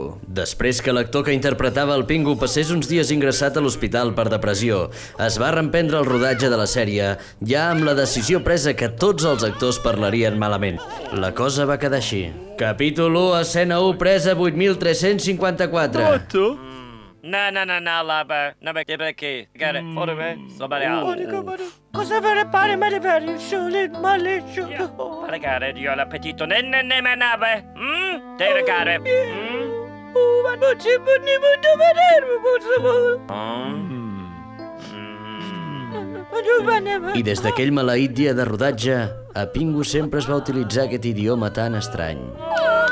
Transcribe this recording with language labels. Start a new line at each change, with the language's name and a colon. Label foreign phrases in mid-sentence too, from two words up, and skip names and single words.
Catalan: Després que l'actor que interpretava el Pingu passés uns dies ingressat a l'hospital per depressió, es va reemprendre el rodatge de la sèrie, ja amb la decisió presa que tots els actors parlarien malament. La cosa va quedar així. Capítol 1, escena 1, presa 8.354.
Spanish: No, lava. No me queda aquí.
English: Got it. Hold it, somebody else. Cosa vera pare, mare vera, solet, male, Regare, io la petito nenne ne manava. Te regare.
Catalan: I des d'aquell maleït dia de rodatge, a Pingu sempre es va utilitzar aquest idioma tan estrany.